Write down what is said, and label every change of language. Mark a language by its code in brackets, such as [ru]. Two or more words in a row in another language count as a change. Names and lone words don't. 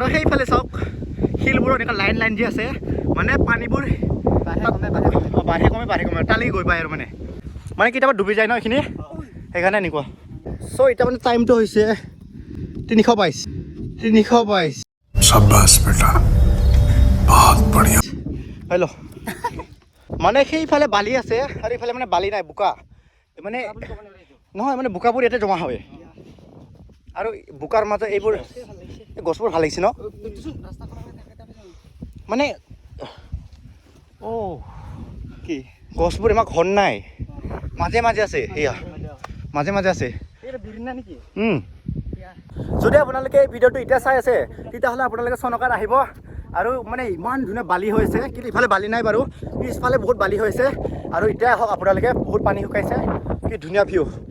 [as] সেইফালে চাওক শিলবোৰত এনেকুৱা লাইন যি আছে মানে পানীবোৰ বাঢ়ে কমে তালৈকে গৈ পায় আৰু মানে মানে কেতিয়াবা ডুবি যায় ন এইখিনি সেইকাৰণে এনেকুৱা চ' এতিয়া মানে টাইমটো হৈছে 322 [hi] शाबाश बेटा बहुत बढ़िया [as] হেল্ল' মানে সেইফালে বালি আছে আৰু এইফালে মানে বালি নাই বোকা মানে নহয় মানে বোকাবোৰ ইয়াতে জমা হয় আৰু বোকাৰ মাজত এইবোৰ গছবোৰ ভাল লাগিছে ন মানে কি গছবোৰ ইমান ঘন নাই মাজে মাজে আছে সেয়া মাজে মাজে আছে যদি আপোনালোকে এই ভিডিঅ'টো এতিয়া চাই আছে তেতিয়াহ'লে আপোনালোকে চনকাত আহিব আৰু মানে ইমান ধুনীয়া বালি হৈছে কিন্তু ইফালে বালি নাই বাৰু পিছফালে বহুত বালি হৈছে আৰু এতিয়া আহক আপোনালোকে বহুত পানী শুকাইছে কি ধুনীয়া ভিউ